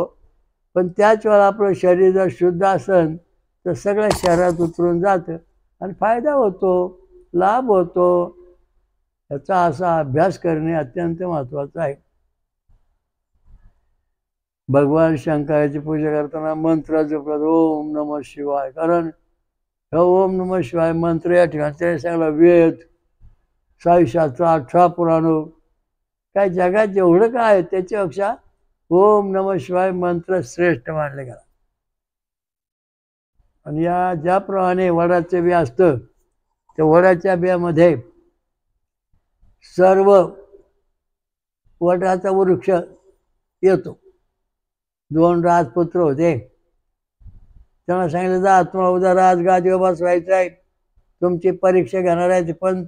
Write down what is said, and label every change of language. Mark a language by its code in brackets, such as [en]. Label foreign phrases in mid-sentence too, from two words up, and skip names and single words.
[mr] पण त्याच वेळेला आपलं शरीर जर शुद्ध असेल तर सगळ्या शरीरात उतरून जातं आणि फायदा होतो, लाभ होतो. याचा असा अभ्यास करणे अत्यंत महत्त्वाचं आहे. भगवान शंकराची पूजा करताना मंत्र जपतात, [sa] ओम नमः शिवाय. [mr] कारण [sa] ओम नमः शिवाय [mr] मंत्र या ठिकाणी त्याने सांगला वेद, 6 18 पुराण, काय जगात जेवढं काय आहे त्याच्यापेक्षा [sa] ओम नमः शिवाय [mr] मंत्र श्रेष्ठ मानले गेला. आणि या ज्याप्रमाणे वडाचे बी असतं, त्या वडाच्या बियामध्ये सर्व वडाचा वृक्ष येतो. 2 राजपुत्र होते, त्यांना सांगितलं, जा तुम्हाला उद्या राजगादीवर बसवायचं आहे, तुमची परीक्षा घेणार आहे ते पंच.